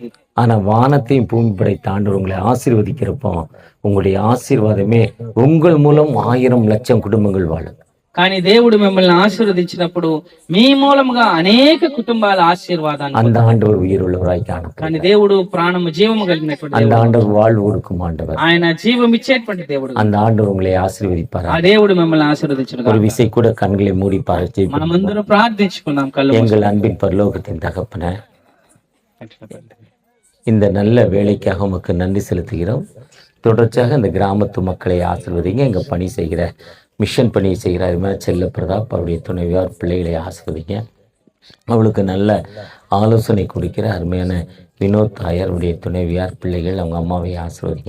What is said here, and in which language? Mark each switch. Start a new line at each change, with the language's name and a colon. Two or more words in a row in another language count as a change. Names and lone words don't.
Tamil: ஆனா வானத்தையும் பூமி படைத்த ஆண்டவர் உங்களை ஆசீர்வதிக்கிறப்போ உங்களுடைய ஆசீர்வாதமே உங்கள் மூலம் 1000 லட்சம் குடும்பங்கள் வாழும்.
Telugu: కానీ దేవుడు మిమ్మల్ని ఆశీర్వదించినప్పుడు మీ మూలముగా అనేక కుటుంబాల ఆశీర్వాదాన్ని
Tamil: அந்த ఆண்டவர் உயிருள்ளவராய் காணப்படுகிறார்.
Telugu: కానీ దేవుడు ప్రాణము జీవము కలిగినటువంటి
Tamil: அந்த
Telugu: దేవుడు.
Tamil: ஆண்டவர் வாழ்வு கொடுக்கும் ஆண்டவர்.
Telugu: ఆయన జీవం ఇచ్చేటువంటి దేవుడు.
Tamil: அந்த ஆண்டவர் உங்களை ஆசீர்வதிப்பார்.
Telugu: ఆ దేవుడు మిమ్మల్ని ఆశీర్వదించును.
Tamil: ஒரு విசை கூட కண்களை மூடி பாரு.
Telugu: మనమందరం ప్రార్థించుకుందాం కళ్ళు మూసి.
Tamil: எங்கள் அன்பின் பரலோகத்தின் தகப்பனே, இந்த நல்ல வேலைக்காக உமக்கு நன்றி செலுத்துகிறோம். தொடர்ச்சியாக இந்த கிராமத்து மக்களை ஆசீர்வதிங்க. எங்க பணி செய்கிற மிஷன் பணி செய்கிற அருமையான செல்ல பிரதாப் அவருடைய துணைவியார் பிள்ளைகளை ஆசீர்வதிங்க. அவளுக்கு நல்ல ஆலோசனை கொடுக்கிற அருமையான வினோத் தாயாருடைய துணைவியார் பிள்ளைகள் அவங்க அம்மாவை ஆசீர்வதிங்க.